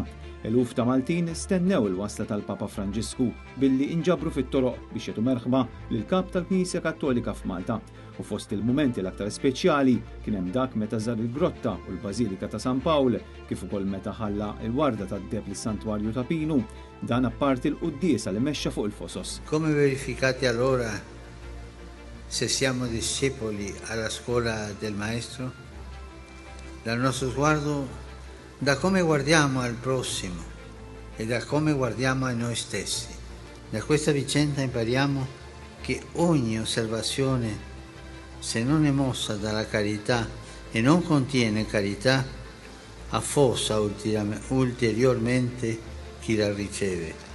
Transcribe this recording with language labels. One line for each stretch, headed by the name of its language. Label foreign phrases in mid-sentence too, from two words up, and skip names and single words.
Maltese: Eluf ta' Maltin stennew il-wasla tal-Papa Franġisku billi inġabru fit-toroq biex jagħtu merħba lill-kap tal-Knisja Kattolika f'Malta. U fost il-mumenti l-aktar speċjali kien hemm dak meta żar il-grotta u l-Bażilika ta' San Pawl, kif ukoll meta ħalla l-warda tad-deb lis-Santwarju ta' Pinu, dan apparti l-quddiesa li mexxa fuq il-fosos.
Italian: Come verificate allora se siamo discepoli alla scuola del Maestro? Dal nostro sguardo, da come guardiamo al prossimo e da come guardiamo a noi stessi. Da questa vicenda impariamo che ogni osservazione, se non è mossa dalla carità e non contiene carità, affossa ulteriormente chi la riceve.